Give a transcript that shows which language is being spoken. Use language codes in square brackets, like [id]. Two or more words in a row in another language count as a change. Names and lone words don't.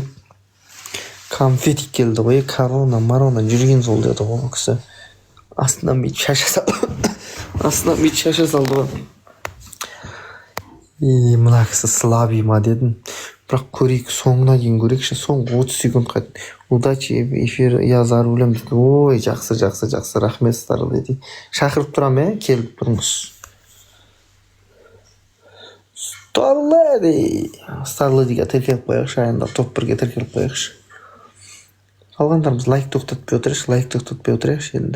[kk] Конфетик келді ғой, корона, жүрген сол деді ғой кісі. Астынан бейт шаша салды ғой. Мына кісі слабый ма дедім. Бірақ көрейік, соңына дейін көрейікші, соңғы 30 секунд қайт. [ru] Удачи, эфир, я за рулем. [kk] Ой, жақсы, рахмет Старледи. Шақырып тұрам, келіп тұрыңыз. Старледиге тіркеліп қояқшы, айында топ бірге тіркеліп қояқшы. Қалғандарымыз лайк тоқтатпай отырайықшы енді.